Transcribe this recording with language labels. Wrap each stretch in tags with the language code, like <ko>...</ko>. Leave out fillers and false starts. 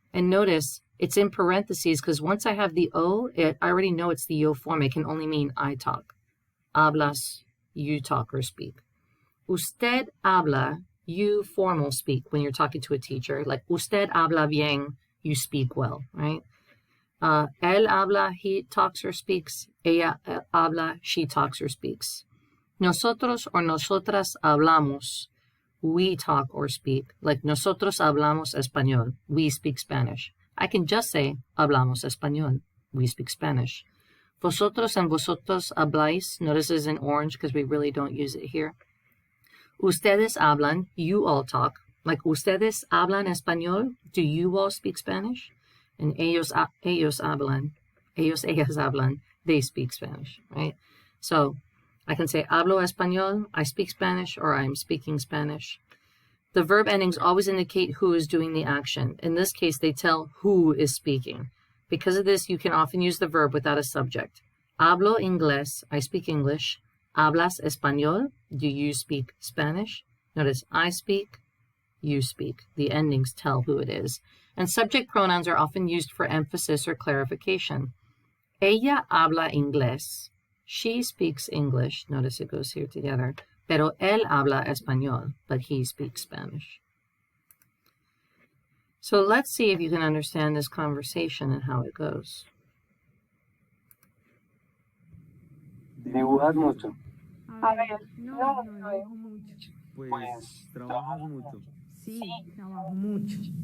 <en>And notice it's in parentheses because once I have the O, I already know it's the yo form. It can only mean I talk. Hablas, you talk or speak.</en> <es>Usted habla,</es> <en>you formal speak when you're talking to a teacher. Like</en> <es>usted habla bien,</es> <en>you speak well, right?</en> <es>Él habla,</es> <en>he talks or speaks.</en> <es>Ella habla,</es> <en>she talks or speaks. Nosotros or</en> <es>nosotras hablamos,</es> <en>we talk or speak. Like</en> <es>nosotros hablamos español,</es> <en>we speak Spanish. I can just say</en> <es>hablamos español,</es> <en>we speak Spanish. Vosotros and vosotros</en> <es>habláis,</es> <en>notice it's in orange because we really don't use it here.</en> <es>Ustedes hablan,</es> <en>you all talk. Like</en> <es>ustedes hablan español,</es> <en>do you all speak Spanish? And</en> <es>ellos hablan,</es> <en>ellos,</en> <es>ellas hablan,</es> <en>they speak Spanish, right? So I can say</en> <es>hablo español,</es> <en>I speak Spanish, or I'm speaking Spanish. The verb endings always indicate who is doing the action. In this case, they tell who is speaking. Because of this, you can often use the verb without a subject.</en> <es>Hablo inglés,</es> <en>I speak English.</en> <es>Hablas español,</es> <en>do you speak Spanish? Notice I speak, you speak. The endings tell who it is. And subject pronouns are often used for emphasis or clarification.</en> <es>Ella habla inglés.</es> <en>She speaks English. Notice it goes here together.</en> <es>Pero él habla español,</es> <en>but he speaks Spanish. So let's see if you can understand this conversation and how it goes.</en> <es>¿Dibujas mucho? A ver, no dibujo mucho. Pues, ¿trabajas mucho? Sí, trabajo mucho.</es>